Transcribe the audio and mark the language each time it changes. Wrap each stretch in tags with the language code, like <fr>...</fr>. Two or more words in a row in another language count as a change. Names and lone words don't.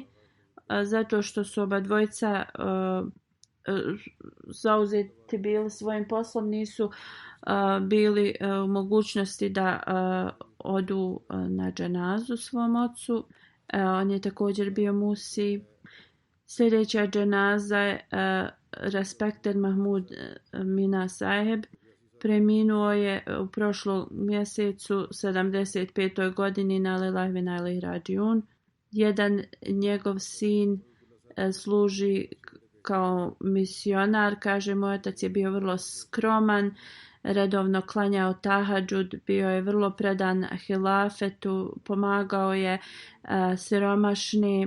<bs>Zato što su oba dvojica zauzeti bili svojim poslom, nisu bili u mogućnosti da odu na dženazu svom ocu. On je također bio musi. Sljedeća dženaza je Respekter Mahmud Mina Saheb. Preminuo je u prošlom mjesecu 75. godini na</bs> <ar>لله وإنا إليه راجعون.</ar> <bs>Jedan njegov sin služi kao misionar. Kaže, moj otac je bio vrlo skroman, redovno klanjao tahadžud, bio je vrlo predan hilafetu, pomagao je siromašni.</bs>